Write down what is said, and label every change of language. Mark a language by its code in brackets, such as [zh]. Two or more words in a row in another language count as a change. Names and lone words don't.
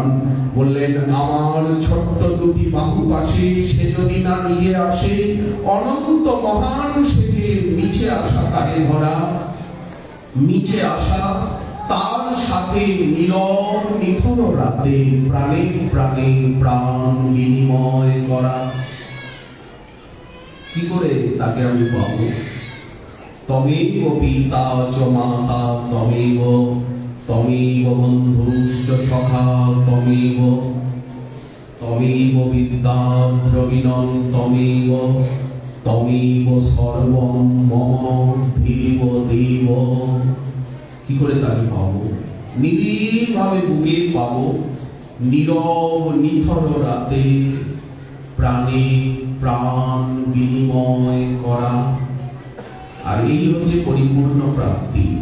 [bn] বললেন আমার ছোট্ট দুটি বাহু পাশে সে যদি না নিয়ে আসে, অনন্ত মহান সেজে নিচে আসা তারে ধরা, নিচে আসা তার সাথে নীরব নিথর রাতে প্রাণে প্রাণে প্রাণ বিনিময় করা। কি করে তাকে আমি পাবো? [sa] তমেব পিতা চ মাতা তমেব, তমেব বন্ধুশ্চ সখা তমেব, তমেব বিদ্যা দ্রবিণং তমেব, তমেব সর্বং মম দেব দেব। [bn] কি করে তাকে পাবো? নিবিড় ভাবে বুকে পাবো, নীরব নিথর রাতে প্রাণে প্রাণ বিনিময় করা। আর এই হচ্ছে পরিপূর্ণ প্রাপ্তি।